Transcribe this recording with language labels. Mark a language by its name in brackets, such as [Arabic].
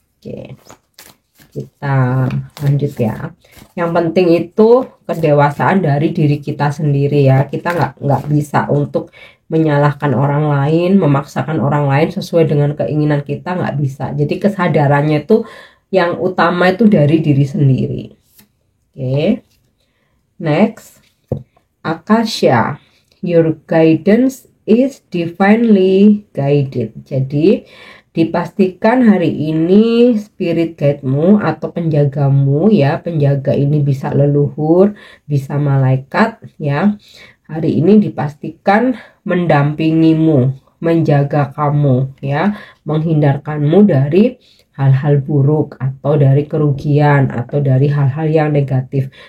[Indonesian] Oke, kita lanjut ya. Yang penting itu kedewasaan dari diri kita sendiri ya. Kita nggak bisa untuk menyalahkan orang lain, memaksakan orang lain sesuai dengan keinginan kita, nggak bisa. Jadi kesadarannya itu yang utama itu dari diri sendiri. [English] Oke, next, Akasha, your guidance is divinely guided. [Indonesian] Jadi dipastikan hari ini spirit guide-mu atau penjagamu ya, penjaga ini bisa leluhur, bisa malaikat ya. Hari ini dipastikan mendampingimu, menjaga kamu ya, menghindarkanmu dari hal-hal buruk atau dari kerugian atau dari hal-hal yang negatif.